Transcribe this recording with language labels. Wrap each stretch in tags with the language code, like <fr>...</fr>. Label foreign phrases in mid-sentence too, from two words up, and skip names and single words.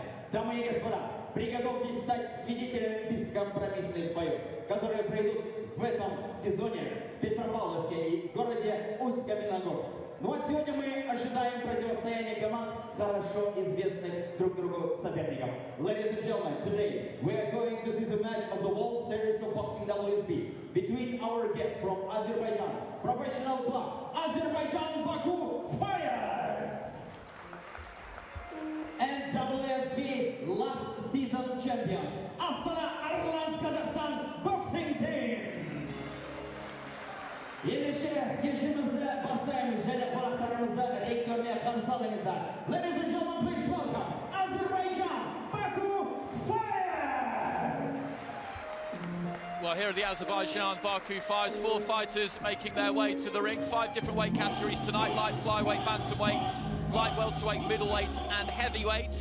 <ru>Дамы и господа, приготовьтесь стать свидетелями бескомпромиссных боев, которые пройдут в этом сезоне в Петропавловске и городе Усть-Каменогорск. Ну а сегодня мы ожидаем противостояния команд, хорошо известных друг другу соперников.</ru> <en>Ladies and gentlemen, today we are going to see the match of the World Series of Boxing WSB between our guests from Azerbaijan, professional club Azerbaijan Baku Fires, and WSB last season champions Astana Arlans Kazakhstan boxing team.</en> <kk>Ендеше кешімізді бастаймыз және қонақтарымызды ринг көріне қарсы алыңыздар.</kk> <en>Ladies and gentlemen, please welcome Azerbaijan Baku Fires. Well, here are the Azerbaijan Baku fives, 4 fighters making their way to the ring. 5 different weight categories tonight: light flyweight, bantamweight, light welterweight, middleweight and heavyweight.</en>